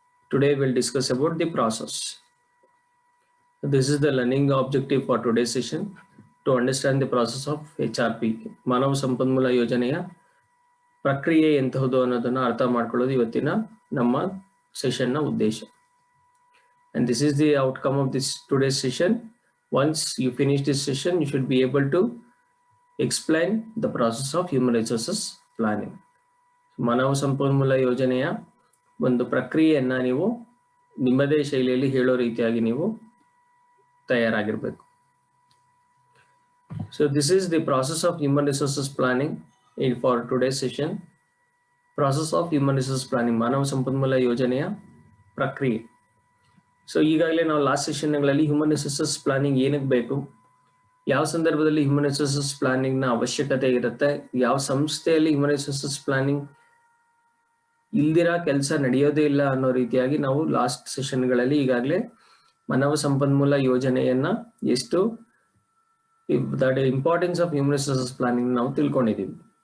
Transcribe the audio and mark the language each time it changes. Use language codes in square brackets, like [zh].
[en] Today will discuss about the process. This is the learning objective for today session to understand the process of HRP, [kn] ಮಾನವ ಸಂಪನ್ಮೂಲ ಯೋಜನೆಯ ಪ್ರಕ್ರಿಯೆ ಎಂತಹುದು ಅನ್ನೋದನ್ನ ಅರ್ಥ ಮಾಡ್ಕೊಳ್ಳೋದು ಇವತ್ತಿನ ನಮ್ಮ ಸೆಷನ್ ನ ಉದ್ದೇಶ. [en] And this is the outcome of this today's session. Once you finish this session, you should be able to explain the process of human resources planning. [kn] ಮಾನವ ಸಂಪನ್ಮೂಲ ಯೋಜನೆಯ ಒಂದು ಪ್ರಕ್ರಿಯೆಯನ್ನ ನೀವು ನಿಮ್ಮದೇ ಶೈಲಿಯಲ್ಲಿ ಹೇಳೋ ರೀತಿಯಾಗಿ ನೀವು ತಯಾರಾಗಿರಬೇಕು. [en] So this is the process of human resources planning for today's session. Process of human resources planning, [kn] ಮಾನವ ಸಂಪನ್ಮೂಲ ಯೋಜನೆಯ ಪ್ರಕ್ರಿಯೆ. ಸೊ ಈಗಾಗಲೇ ನಾವು ಲಾಸ್ಟ್ ಸೆಷನ್ಗಳಲ್ಲಿ ಹ್ಯೂಮನ್ ರಿಸೋರ್ಸಸ್ ಪ್ಲಾನಿಂಗ್ ಏನಕ್ಕೆ ಬೇಕು, ಯಾವ ಸಂದರ್ಭದಲ್ಲಿ ಹ್ಯೂಮನ್ ರಿಸೋರ್ಸಸ್ ಪ್ಲಾನಿಂಗ್ ನ ಅವಶ್ಯಕತೆ ಇರುತ್ತೆ, ಯಾವ ಸಂಸ್ಥೆಯಲ್ಲಿ ಹ್ಯೂಮನ್ ರಿಸೋರ್ಸಸ್ ಪ್ಲಾನಿಂಗ್ ಇಲ್ದಿರಾ ಕೆಲಸ ನಡೆಯೋದೇ ಇಲ್ಲ ಅನ್ನೋ ರೀತಿಯಾಗಿ ನಾವು ಲಾಸ್ಟ್ ಸೆಷನ್ಗಳಲ್ಲಿ ಈಗಾಗಲೇ ಮಾನವ ಸಂಪನ್ಮೂಲ ಯೋಜನೆಯನ್ನ ಎಷ್ಟು [en] that importance of human resources planning [kn] ನಾವು ತಿಳ್ಕೊಂಡಿದ್ದೀವಿ.